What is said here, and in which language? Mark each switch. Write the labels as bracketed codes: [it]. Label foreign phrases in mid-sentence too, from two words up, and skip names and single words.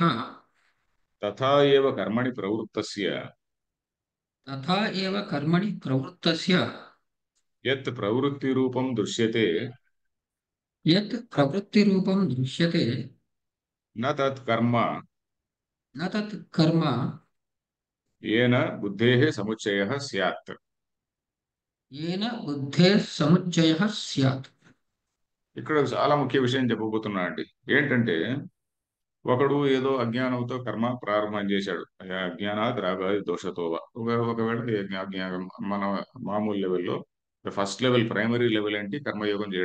[sa] तथा एव कर्मणि प्रवृत्तस्य तथा एव कर्मणि प्रवृत्तस्य यत् प्रवृत्ति रूपं दृश्यते यत् प्रवृत्तिरूपं दृश्यते न तत् कर्म न तत् कर्म येन बुद्धेः समुच्चयः स्यात्. येन बुद्धेः समुच्चयः स्यात्. [te] ఇక్కడ చాలా ముఖ్య విషయం చెప్పబోతున్నా అండి. ఏంటంటే ఒకడు ఏదో అజ్ఞానంతో కర్మ ప్రారంభం చేశాడు. [sa] अज्ञानात् रागादि दोषतोव. [te] ఒకవేళ మన మామూలు లెవెల్‌లో [en] first level primary level [te] ఏంటి కర్మయోగం చేయడం.